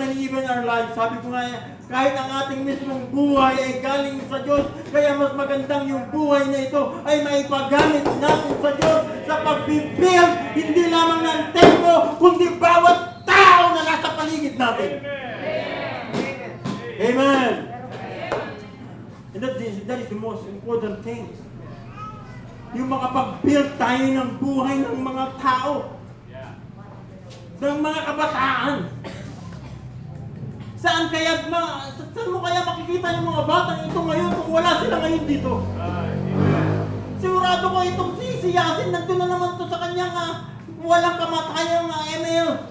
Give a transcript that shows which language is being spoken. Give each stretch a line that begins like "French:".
English: And even our lives,
Filipino: sabi ko nga, kahit ang ating mismong buhay ay galing sa Diyos, kaya mas magandang yung buhay na ito ay maipagamit natin sa Diyos sa pagbibuild, hindi lamang ng templo, kundi bawat tao na nasa paligid natin.
English: Amen. And that is the most important thing.
Filipino: Yung makapag-build tayo ng buhay ng mga tao, ng mga kabataan. Saan mo kaya makikita yung mga batang ito ngayon kung wala sila ngayon dito? Sigurado ko itong si Yasin, nandun na naman to sa kanyang walang kamatayan ng ML.